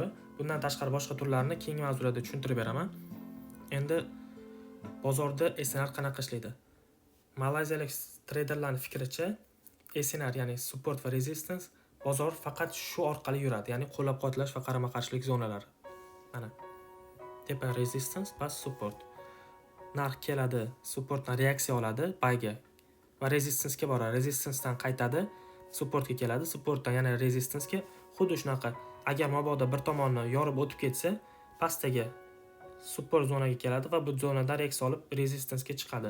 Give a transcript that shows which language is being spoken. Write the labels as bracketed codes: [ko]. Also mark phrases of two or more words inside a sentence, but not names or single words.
[uz] Bundan tashqari boshqa turlarini keyingi mavzularda tushuntirib beraman. Endi bozorda SNR qanaqa ishlaydi? Malayziyalik treyderlarning fikricha SNR, ya'ni support va resistance bozor faqat shu orqali yuradi, ya'ni qo'llab-quvvatlash va qarama-qarshilik zonalari. Mana tepa resistance, past support. Narx keladi, supportdan reaksiya oladi bayga va resistancega boradi. Resistancedan qaytadi, supportga keladi, supportdan yana resistancega. Xuddi shunaqa. Agar mabodo bir tomonni yorib o'tib ketsa, pastdagi support zonaga keladi va bu zonadan reaksiya olib resistancega chiqadi.